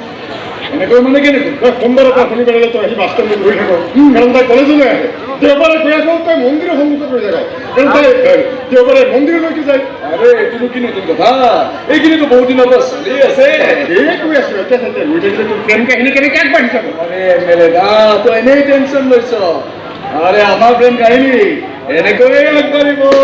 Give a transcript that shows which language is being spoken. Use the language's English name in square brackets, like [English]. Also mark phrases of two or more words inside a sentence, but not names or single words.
[Assamese] এনেকৈ মানে কেনেকৈ তই সোমবাৰৰ পৰা শনিবাৰলৈ তই আহি বাছ ষ্টেণ্ডত ঘূৰি থাক, কাৰণ তাই কলেজলৈ আহে। দেওবাৰে গৈ আকৌ তই মন্দিৰৰ সন্মুখত ৰৈ থাক, কাৰণ তাই দেওবাৰে মন্দিৰলৈকে যায়। আৰে এইটোনো কি নতুন কথা? এইখিনিতো বহুত দিনৰ পৰা চলি আছে। এই কৈ আছো এতিয়া চাই ৰৈ থাকিলে তোৰ প্ৰেম কাহিনী কেনেকৈ আগবাঢ়ি যাব? আৰে মেলে দা তই এনেই টেনশ্যন লৈছ। আরে আমার প্রেম কাহিনী এনেকৈয়ে আগবাঢ়িব।